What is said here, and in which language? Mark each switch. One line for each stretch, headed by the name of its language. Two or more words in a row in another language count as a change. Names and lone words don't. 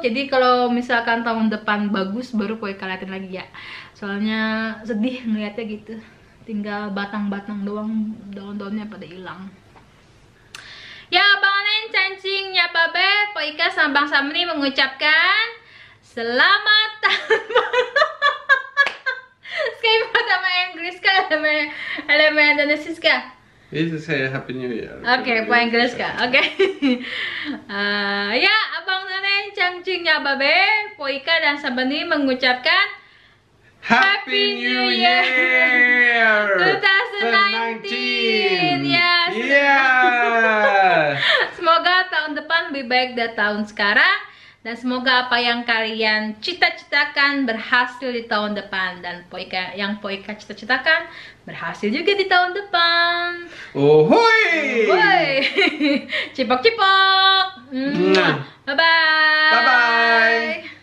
Indonesian: Jadi kalau misalkan tahun depan bagus baru Po Ika liatin lagi ya. Soalnya sedih ngeliatnya gitu, tinggal batang-batang doang, daun-daunnya pada hilang. Ya Bang Nen, cancingnya babe, Po Ika sama Bang Samri mengucapkan selamat tahun baru.
Swedish: Ska prata
Indonesian: Inggris kah?
Swedish: Eller med Indonesis kah? Vi säger
English: Happy New Year.
Indonesian: Oke,
Swedish: på engelska.
Indonesian: Oke. Ya, Abang Nenen, Cangcingnya Babe, Po Ika dan Sabeni mengucapkan
English: Happy New Year 2019. Yes. Yeah.
Indonesian: Semoga tahun depan lebih baik dari tahun sekarang. Dan semoga apa yang kalian cita-citakan berhasil di tahun depan. Dan yang Po Ika cita-citakan berhasil juga di tahun depan. Ohoi! Woi, cipok-cipok. Bye-bye. Bye-bye.